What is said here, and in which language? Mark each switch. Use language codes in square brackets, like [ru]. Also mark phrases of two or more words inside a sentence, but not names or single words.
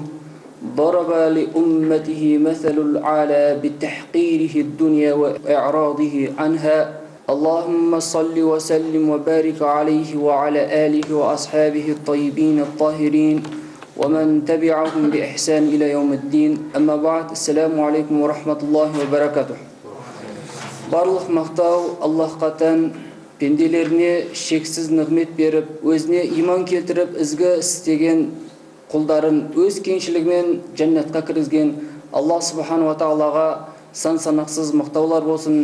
[ar] ضرب لأمته مثل الأعلى بتحقيره الدنيا وإعراضه عنها. اللهم صل وسلم وبارك عليه وعلى آله وأصحابه الطيبين الطاهرين ومن تبعهم بإحسان إلى يوم الدين. أما بعد. السلام عليكم ورحمة الله وبركاته. [kk] Барлық мақтау Аллахқа тән, пенделеріне шексіз нығмет беріп, өзіне иман келтіріп, ізгі істеген құлдарын өз кеңшілігімен жәннатқа кіргізген [ar] الله سبحانه وتعالى [kk] сан-санақсыз мақтаулар болсын.